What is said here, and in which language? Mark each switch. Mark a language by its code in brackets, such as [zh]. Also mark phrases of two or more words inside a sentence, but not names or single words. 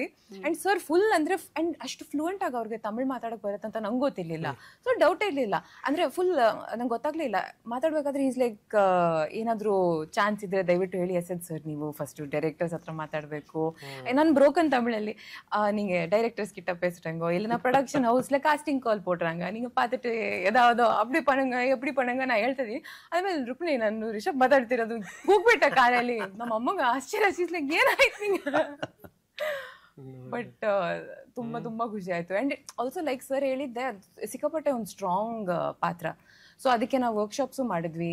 [en] and sir full [kn] ಅಂದ್ರೆ ಅಂಡ್ ಅಷ್ಟು ಫ್ಲೂಯೆಂಟ್ ಆಗಿ ಅವ್ರಿಗೆ ತಮಿಳ್ ಮಾತಾಡಕ್ ಬರುತ್ತಂತ ನಂಗೆ ಗೊತ್ತಿರ್ಲಿಲ್ಲ. [en] so doubt [kn] ಇರ್ಲಿಲ್ಲ, ಅಂದ್ರೆ ಫುಲ್ ನಂಗೆ ಗೊತ್ತಾಗ್ಲಿಲ್ಲ. ಮಾತಾಡ್ಬೇಕಾದ್ರೆ [en] is like [kn] ಏನಾದ್ರು ಚಾನ್ಸ್ ಇದ್ರೆ ದಯವಿಟ್ಟು ಹೇಳಿ ಎಸೆದ್ ಸರ್, ನೀವು [en] first directors [kn] ಹತ್ರ ಮಾತಾಡ್ಬೇಕು. ನಾನು ಬ್ರೋಕನ್ ತಮಿಳಲ್ಲಿ [ta] நீங்க டைரக்டர்ஸ் கிட்ட பேசுறேங்கோ இல்லைன்னா [en] production housela casting call [ta] போடுறாங்க, நீங்க பார்த்துட்டு ஏதாவது அப்படி பண்ணுங்க எப்படி பண்ணுங்க நான் ಹೇಳ್ತಿದ್ದೀನಿ. [kn] ಆಮೇಲೆ ರುಕ್ಮಿಣಿ ನಾನು ರಿಷಬ್ ಮಾತಾಡ್ತಿರೋದು ಹೋಗ್ಬಿಟ್ಟ ಕಾರಲ್ಲಿ. ನಮ್ಮ ಅಮ್ಮಂಗ ಆಶ್ಚರ್ಯ, ಲೈಕ್ ಏನಾಯ್ತು ನಿಂಗೆ. ಬಟ್ ತುಂಬಾ ಖುಷಿ ಆಯ್ತು. [en] and also like sir [kn] ಹೇಳಿದ್ದೆ, ಸಿಕ್ಕಾಪಟ್ಟೆ ಒಂದು ಸ್ಟ್ರಾಂಗ್ ಪಾತ್ರ. ಸೊ ಅದಕ್ಕೆ ನಾವು ವರ್ಕ್ಶಾಪ್ಸು ಮಾಡಿದ್ವಿ.